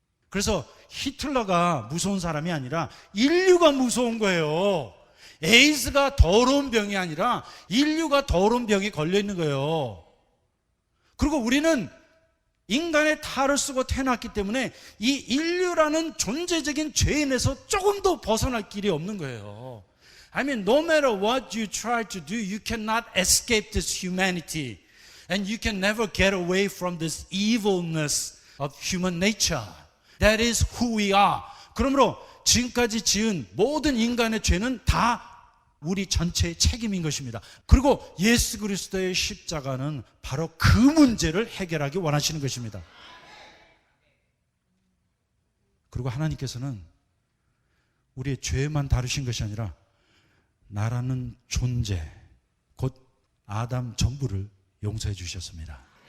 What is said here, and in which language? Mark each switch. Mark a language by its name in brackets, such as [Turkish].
[Korean] 그래서 히틀러가 무서운 사람이 아니라 인류가 무서운 거예요. 에이즈가 더러운 병이 아니라 인류가 더러운 병이 걸려 있는 거예요. 그리고 우리는 인간의 탈을 쓰고 태어났기 때문에 이 인류라는 존재적인 죄인에서 조금도 벗어날 길이 없는 거예요. [English] I mean, no matter what you try to do, you cannot escape this humanity. And you can never get away from this evilness of human nature. That is who we are. [Korean] 그러므로 지금까지 지은 모든 인간의 죄는 다 우리 전체의 책임인 것입니다. 그리고 예수 그리스도의 십자가는 바로 그 문제를 해결하기 원하시는 것입니다. 그리고 하나님께서는 우리의 죄만 다루신 것이 아니라 나라는 존재, 곧 아담 전부를 용서해 주셨습니다.